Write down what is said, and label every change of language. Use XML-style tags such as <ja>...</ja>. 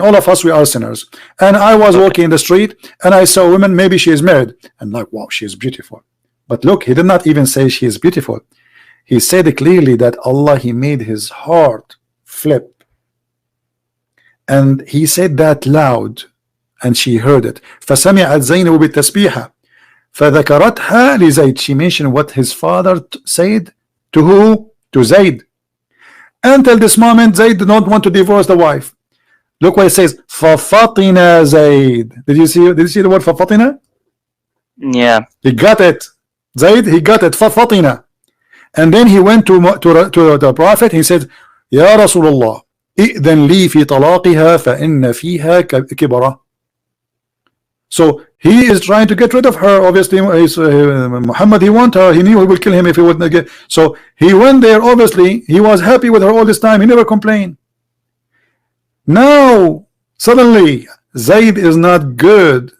<en>All of us, we are sinners. And I was walking in the street and I saw a woman, maybe she is married. And like, wow, she is beautiful. But look, he did not even say she is beautiful. He said clearly that Allah, he made his heart flip. And he said that loud. And she heard it.</en> <ar>فسمعت زينب بالتسبيحة فذكرتها لزيد.</ar> <en>She mentioned what his father said to who? To Zayd. Until this moment, Zayd did not want to divorce the wife. Look what it says. فَفَطِنَ Zayd. Did you see the word فَفَطِنَ? Yeah. He got it. Zayd, he got it. فَفَطِنَ. And then he went to the prophet. He said, يا رسول الله إذن لي في طلاقها فإن فيها كبرة. So he is trying to get rid of her. Obviously, Muhammad, he want her. He knew he would kill him if he wouldn't get. So he went there. Obviously, he was happy with her all this time. He never complained. Now suddenly Zayd is not good.</en>